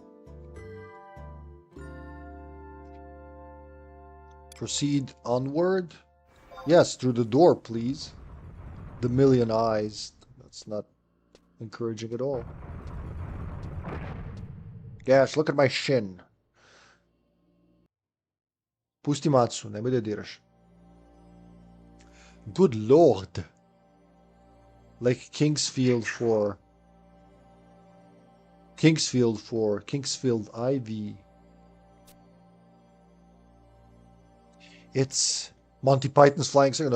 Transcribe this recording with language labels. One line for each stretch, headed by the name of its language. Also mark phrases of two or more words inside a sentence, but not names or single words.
English: Proceed onward. Yes, through the door, please. The million eyes. That's not encouraging at all. Gosh, look at my shin.
Serbian: Pusti Matsu, nemoj da diraš.
English: Good lord. Like Kingsfield for Kingsfield IV. It's Monty Python's Flying Circus.